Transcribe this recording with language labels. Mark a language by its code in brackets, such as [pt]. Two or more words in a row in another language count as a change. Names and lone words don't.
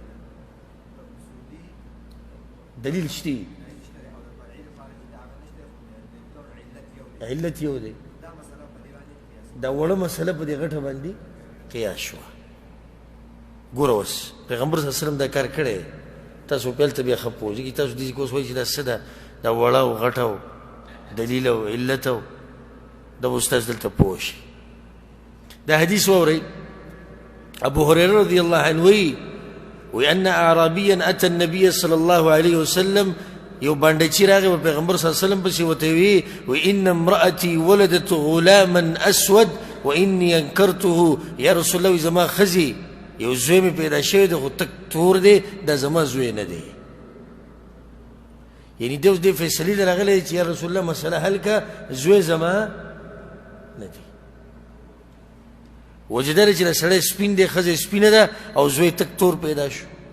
[ps] دلیل شته علت یو دی دا وړه مسله په دې غټه باندې قیاس شوه ګوره اوس پیغمبر [ar] صلی الله علیه وسلم [ps] دا کار کړی تاسو پیل ته بیا ښه پوهېږي تاسو دې اوس وایي چې دا څه ده دا وړه او غټه او دلیل او علت او دا به استاذ دلته پوه شي دا حدیث واورئ ابو هريره [ar] رضي الله عنه وأن أعرابيا أتى النبي صلى الله عليه وسلم [ps] یو باندچی راغی په پیغمبر [ar] صلی الله علیه وسلم [ps] پسې ورته وی [ar] وان امرأتي ولدت غلاما اسود واني انكرته یا رسول الله [ps] زما خزي یو زوی مې پیدا شوی دی خو تک تور دی دا زما زوی نه دی یعنی دی اوس دې فیصلې ته راغلی چې [ar] یا رسول الله [ps] مسله حل که زوی زما نه دی وجه دا چې سړی سپین دی ښځه سپینه ده او زوی تک تور پیدا شو